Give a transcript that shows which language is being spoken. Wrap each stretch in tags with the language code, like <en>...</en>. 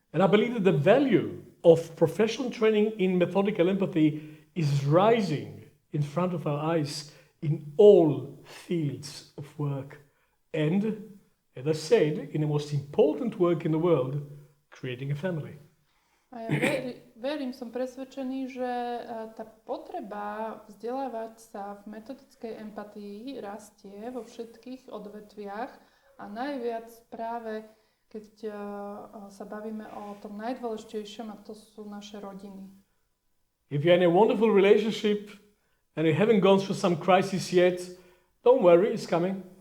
<en>And I believe that the value of professional training in methodical empathy is rising in front of our eyes in all fields of work. And, as I said, in the most important work in the world, creating a family.</en> <sk>A ja verím, som presvedčený, že tá potreba vzdelávať sa v metodickej empatii rastie vo všetkých odvetviach a najviac práve keď sa bavíme o tom najdôležitejšom, a to sú naše rodiny.</sk> <en>If you're in a wonderful relationship and you haven't gone through some crisis yet, don't worry, it's coming.</en>